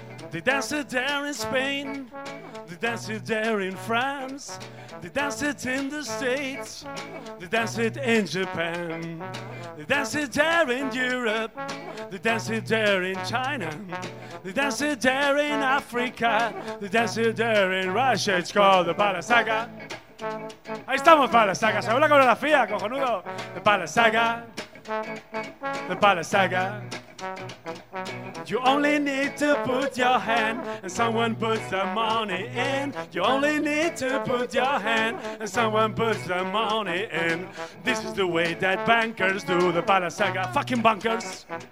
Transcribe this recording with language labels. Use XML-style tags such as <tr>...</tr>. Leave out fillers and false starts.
<en>They dance it there in Spain, they dance it there in France, they dance it in the States, they dance it in Japan, they dance it there in Europe, they dance it there in China, they dance it there in Africa, they dance it there in Russia, it's called the Palasaca.</en> <es>Ahí estamos, Palasaca, ¿sabes la coreografía, cojonudo?</es> <en>The Palasaca, the Palasaca. You only need to put your hand and someone puts the money in. You only need to put your hand and someone puts the money in. This is the way that bankers do the Palasaca, fucking bankers.</en>